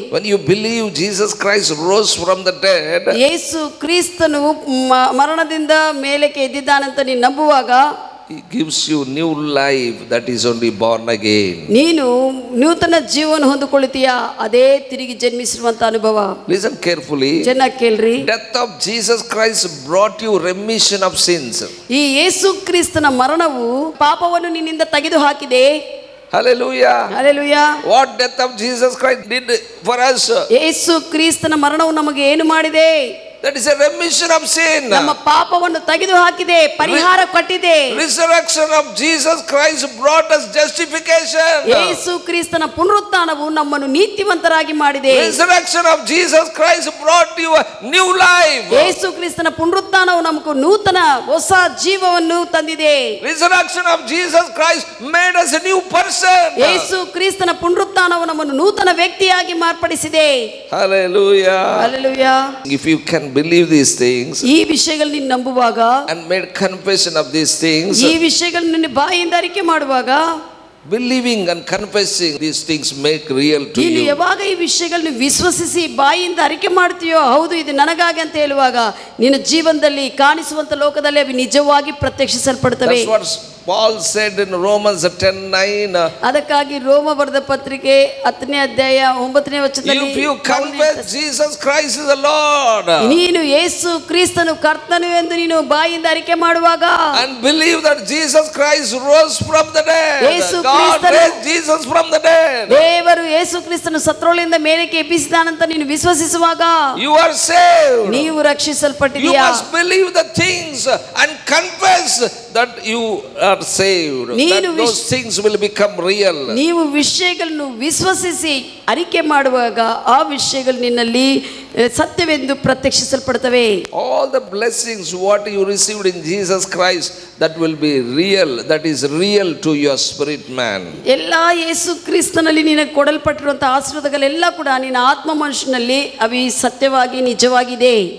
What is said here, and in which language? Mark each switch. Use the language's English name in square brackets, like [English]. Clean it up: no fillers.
[English] When you believe Jesus Christ rose from the dead, [Kannada] ಯೇಸು ಕ್ರಿಸ್ತನು ಮರಣದಿಂದ ಮೇಲಕ್ಕೆ ಎದ್ದಿದ್ದಾನಂತ ನೀನು ನಂಬುವಾಗ [English] He gives you new life that is only born again. [Kannada] ನೀನು ನೂತನ ಜೀವನ ಹೊಂದಿಕೊಳ್ಳುತ್ತೀಯಾ, ಅದೇ ತಿರುಗಿ ಜನ್ಮಿಸಿರುವಂತ ಅನುಭವ. [English] Listen carefully. [Kannada] ಚೆನ್ನಾಗಿ ಕೇಳ್ರಿ. [English] Death of Jesus Christ brought you remission of sins. [Kannada] ಈ ಯೇಸು ಕ್ರಿಸ್ತನ ಮರಣವು ಪಾಪವನ್ನು ನಿನ್ನಿಂದ ತೆಗೆದು ಹಾಕಿದೆ. [English] Hallelujah. Hallelujah. What death of Jesus Christ did for us? [Kannada] ಯೇಸು ಕ್ರಿಸ್ತನ ಮರಣವು ನಮಗೆ ಏನು ಮಾಡಿದೆ? [English] That is a remission of sin. [Kannada] ನಮ್ಮ ಪಾಪವನ್ನು ತೆಗೆದು ಹಾಕಿದೆ, ಪರಿಹಾರ ಕೊಟ್ಟಿದೆ. [English] Resurrection of Jesus Christ brought us justification. [Kannada] ಯೇಸು ಕ್ರಿಸ್ತನ ಪುನರುತ್ಥಾನವು ನಮ್ಮನ್ನು ನೀತಿವಂತರಾಗಿ ಮಾಡಿದೆ. [English] Resurrection of Jesus Christ brought you a new life. [Kannada] ಯೇಸು ಕ್ರಿಸ್ತನ ಪುನರುತ್ಥಾನವು ನಮಗೆ ನೂತನ ಹೊಸ ಜೀವವನ್ನು ತಂದಿದೆ. [English] Resurrection of Jesus Christ made us a new person. [Kannada] ಯೇಸು ಕ್ರಿಸ್ತನ ಪುನರುತ್ಥಾನವು ನಮ್ಮನ್ನು ನೂತನ ವ್ಯಕ್ತಿಯಾಗಿ ಮಾರ್ಪಡಿಸಿದೆ. [English] Hallelujah. Hallelujah. If you can believe these things [Kannada] ಈ ವಿಷಯಗಳನ್ನು ನೀನು ನಂಬುವಾಗ, [English] and made confession of these things, [Kannada] ಈ ವಿಷಯಗಳನ್ನು ನಿನ್ನ ಬಾಯಿಂದ ಅರಿಕೆ ಮಾಡುವಾಗ, [English] believing and confessing these things make real to [Kannada] ನೀನು [English] you. [Kannada] ಯಾವಾಗ ಈ ವಿಷಯಗಳನ್ನು ವಿಶ್ವಸಿಸಿ ಬಾಯಿಂದ ಅರಿಕೆ ಮಾಡ್ತೀಯೋ, ಹೌದು ಇದು ನನಗಾಗಿ ಅಂತ ಹೇಳುವಾಗ, ನಿನ್ನ ಜೀವನದಲ್ಲಿ ಕಾಣಿಸುವಂತ ಲೋಕದಲ್ಲಿ ಅವು ನಿಜವಾಗಿ ಪ್ರತ್ಯಕ್ಷಿಸಲ್ಪಡುತ್ತವೆ. [English] That's what Paul said in Romans 10:9. [Kannada] ಅದಕ್ಕಾಗಿ ರೋಮ ಬರೆದ ಪತ್ರಿಕೆ 10ನೇ ಅಧ್ಯಾಯ 9ನೇ ವಚನದಲ್ಲಿ, [English] If you confess Jesus Christ is the Lord [Kannada] ನೀನು ಯೇಸು ಕ್ರಿಸ್ತನು ಕರ್ತನು ಎಂದು ನೀನು ಬಾಯಿಂದ ಅರಿಕೆ ಮಾಡುವಾಗ, [English] and believe that Jesus Christ rose from the dead, [Kannada] Yesu [English] God [Kannada] ಕ್ರಿಸ್ತನು, [English] raised Jesus from the dead, [Kannada] ದೇವರು ಯೇಸು ಕ್ರಿಸ್ತನು ಸತ್ತರೋಳಿಂದ ಮೇಲಕ್ಕೆ ಎಬ್ಬಿಸಿದಾನಂತ ನೀನು ವಿಶ್ವಸಿಸುವಾಗ [English] you are saved. [Kannada] ನೀವು [English] You [Kannada] ರಕ್ಷಿಸಲ್ಪಟ್ಟಿದ್ದೀಯಾ. [English] must believe the things and confess that you are saved, that those things will become real. [Kannada] ನೀವು ವಿಷಯಗಳನ್ನು ವಿಶ್ವಸಿಸಿ ಅರಿಕೆ ಮಾಡುವಾಗ ಆ ವಿಷಯಗಳು ನಿನ್ನಲ್ಲಿ ಸತ್ಯವೆಂದು ಪ್ರತ್ಯಕ್ಷಿಸಲ್ಪಡುತ್ತವೆ. [English] All the blessings what you received in Jesus Christ, that will be real, that is real to your spirit man. [Kannada] ಎಲ್ಲ ಯೇಸು ಕ್ರಿಸ್ತನಲ್ಲಿ ನಿನಗೆ ಕೊಡಲ್ಪಟ್ಟಿರುವಂತಹ ಆಶೀರ್ವಾದಗಳೆಲ್ಲ ಕೂಡ ನಿನ್ನ ಆತ್ಮ ಮನುಷ್ಯನಲ್ಲಿ ಅವಿ ಸತ್ಯವಾಗಿ ನಿಜವಾಗಿದೆ.